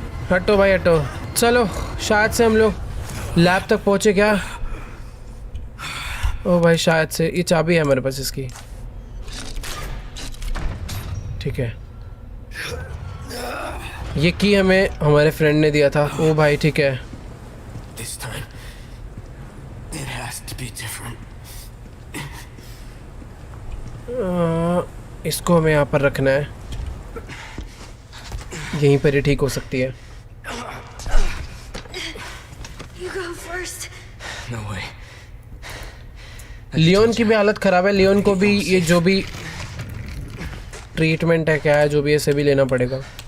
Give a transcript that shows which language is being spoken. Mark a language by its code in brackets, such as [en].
[hi] हटो भाई हटो। चलो शायद से हम लोग लैब तक पहुंचे क्या? ओ भाई शायद से। ये चाबी है हमारे पास इसकी। ठीक है, ये की हमें हमारे फ्रेंड ने दिया था। ओ भाई ठीक है। [en] This time, it has to be different. [hi] इसको हमें यहाँ पर रखना है, यहीं पर ही ठीक हो सकती है। [en] You go first. No way. [hi] Leone की भी हालत ख़राब है। लियोन को भी ये जो भी ट्रीटमेंट है क्या है जो भी है भी लेना पड़ेगा।